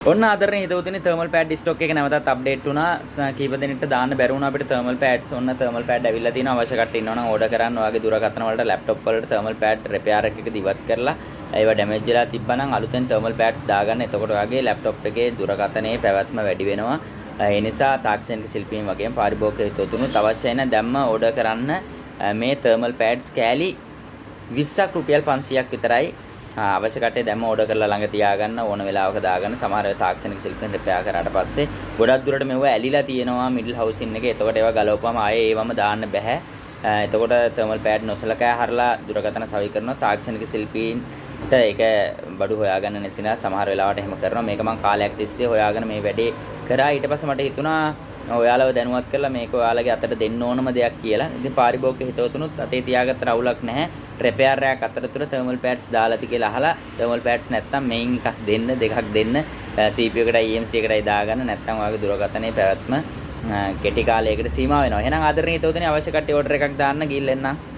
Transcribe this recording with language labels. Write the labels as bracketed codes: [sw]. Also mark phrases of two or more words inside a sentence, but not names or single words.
[si] ඔන්න ආදරණීය හිතවතුනි [en] thermal pad stock [si] එක නැවතත් අප්ඩේට් වුණා. කීප දෙනෙක්ට දාන්න බැරි වුණා අපිට [en] thermal pads. [si] ඔන්න thermal pad ඇවිල්ලා තියෙනවා. අවශ්‍ය කට්ටිය ඉන්නවනම් ඕඩර් කරන්න. ඔයාගේ දුරකථන වලට laptop වලට [en] thermal pad repair [si] එකක ඉවත් කරලා ඒවා damage වෙලා තිබ්බනම් අලුතෙන් [en] thermal pads [si] දාගන්න. එතකොට ඔයාගේ laptop එකේ දුරකථනයේ පැවැත්ම වැඩි වෙනවා. ඒ නිසා තාක්ෂණික ශිල්පීන් වගේම පාරිභෝගික හිතවතුනුත් අවශ්‍යයි නම් දැම්ම ඕඩර් කරන්න. මේ [en] thermal pads [si] කෑලි 20ක් රුපියල් 500ක් විතරයි. අවශ්‍ය කට්ටිය දැම්ම ඕඩර් කරලා ළඟ තියාගන්න ඕන වෙලාවක දාගන්න. සමහර තාක්ෂණික ශිල්පීන් දෙපෑ කරාට පස්සේ ගොඩක් දුරට මේව ඇලිලා තියෙනවා [en] middle housing [si] එකේ. එතකොට ඒවා ගලවපුවම ආයේ ඒවම දාන්න බෑ. එතකොට [en] thermal pad [si] නොසලකා හරලා දුරකථන සවි කරනවා. තාක්ෂණික ශිල්පීන්ට ඒක බඩු හොයාගන්න නැති නිසා සමහර වෙලාවට එහෙම කරනවා. මේක මම කාලයක් තිස්සේ හොයාගෙන මේ වැඩේ කරා. ඊට පස්සේ මට හිතුණා ඔයාලව දැනුවත් කරලා මේක ඔයාලගේ අතට දෙන්න ඕනම දෙයක් කියලා. ඉතින් පාරිභෝගික හිතවතුනුත් අතේ තියාගත්තට අවුලක් නැහැ. repair එකක් අතරතුර [en] thermal pads [si] දාලාති කියලා අහලා [en] thermal pads [si] නැත්තම් මේන් එකක් දෙන්න දෙකක් දෙන්න CPU එකටයි EMC එකටයි දාගන්න. නැත්තම් ඔයාගේ දුරකථනයේ පැවැත්ම කෙටි කාලයකට සීමා වෙනවා. එහෙනම් ආදරණීය හිතවතුනි අවශ්‍ය කට්ටිය ඕඩර් එකක් දාන්න ගිහින් එන්න.